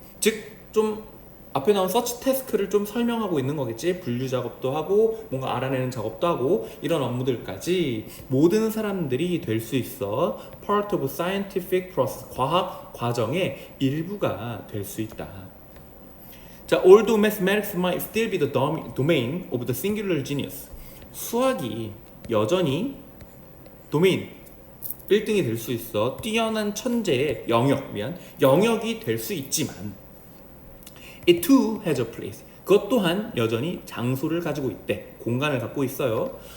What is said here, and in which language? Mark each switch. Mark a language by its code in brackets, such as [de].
[ko] 즉, 좀 앞에 나온 서치 태스크를 좀 설명하고 있는 거겠지. 분류 작업도 하고 뭔가 알아내는 작업도 하고 이런 업무들까지 모든 사람들이 될 수 있어. [en] Part of scientific process, [ko] 과학 과정의 일부가 될 수 있다. [en] 자, although mathematics might still be the domain of the singular genius. [ko] 수학이 여전히 도메인 1등이 될 수 있어. 뛰어난 천재의 영역이 될 수 있지만 [en] It too has a place. [ko] 그것 또한 여전히 장소를 가지고 있대. 공간을 갖고 있어요.